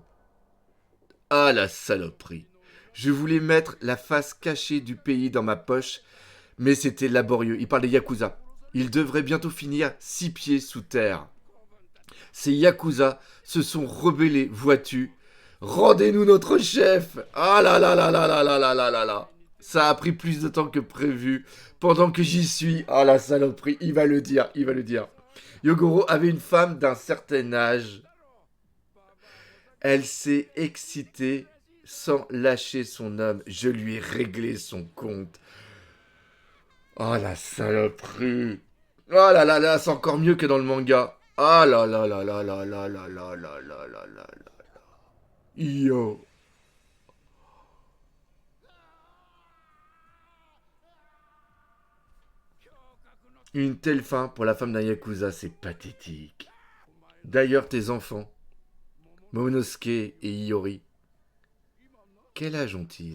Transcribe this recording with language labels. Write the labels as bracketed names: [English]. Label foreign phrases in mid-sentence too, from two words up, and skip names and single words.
[French] Ah la saloperie. Je voulais mettre la face cachée du pays dans ma poche, mais c'était laborieux. Il parle des Yakuza. Il devrait bientôt finir 6 pieds sous terre. Ces Yakuza se sont rebellés, vois-tu. Rendez-nous notre chef. Ah là là là là là là là là là là. Ça a pris plus de temps que prévu. Pendant que j'y suis. Ah la saloperie, il va le dire, il va le dire. Yogoro avait une femme d'un certain âge. Elle s'est excitée sans lâcher son homme. Je lui ai réglé son compte. Oh la saloperie. Oh là là là, c'est encore mieux que dans le manga. Ah là là là là là là là là là là là là là. Yo. Une telle fin pour la femme d'un Yakuza, c'est pathétique. D'ailleurs, tes enfants, Momonosuke et Iori, quel âge ont-ils?